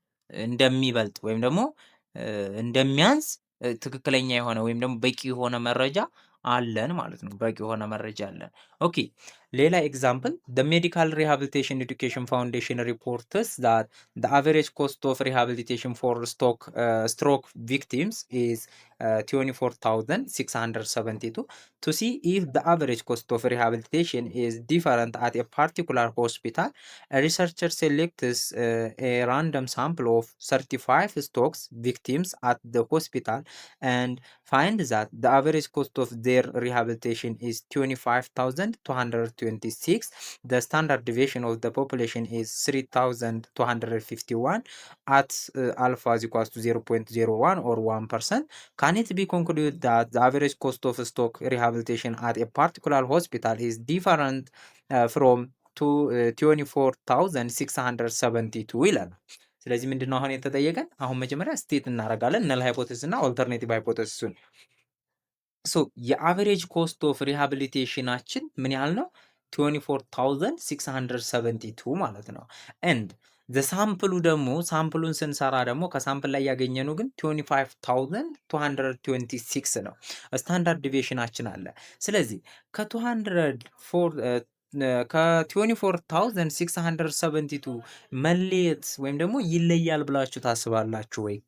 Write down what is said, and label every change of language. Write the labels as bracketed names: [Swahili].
[Amharic] እንደሚበልጥ ወይም ደግሞ እንደሚያንስ ትክክለኛ የሆነ ወይም ደግሞ በቂ የሆነ መረጃ አለን ማለት ነው። በቂ የሆነ መረጃ አለን። [English] ኦኬ ሌላ ኤግዛምፕል the medical rehabilitation education foundation reports that the average cost of rehabilitation for stroke victims is 24,672. To see if the average cost of rehabilitation is different at a particular hospital, a researcher selects a random sample of 35 stroke victims at the hospital and finds that the average cost of their rehabilitation is $25,220. 226 the standard deviation of the population is 3251 at alpha is equals to 0.01 or 1%. Can it be concluded that the average cost of stock rehabilitation at a particular hospital is different from 24,672 [Amharic] ይላል። ስለዚህ ምንድነው አሁን የተጠየቀን? አሁን መጀመሪያ ስቴት እናደርጋለን ነል ሃይፖቴሲስ እና ኦልተርኔቲቭ ሃይፖቴሲሱን። ሶ የአቨሬጅ ኮስት ኦፍ ሪሃቢሊቴሽናችን ምን ያህል ነው? 24672 ማለት ነው። ኤንድ ዘ ሳምፕሉ ደግሞ ሳምፕሉን ስንሰራ ደግሞ ከሳምፕል ላይ ያገኘነው ግን 25226 ነው። ስታንዳርድ ዲቪዬሽናችን አለ። ስለዚህ ከ24672 መለየት ወይም ደግሞ ይለያል ብላችሁ ታስባላችሁ ወይ?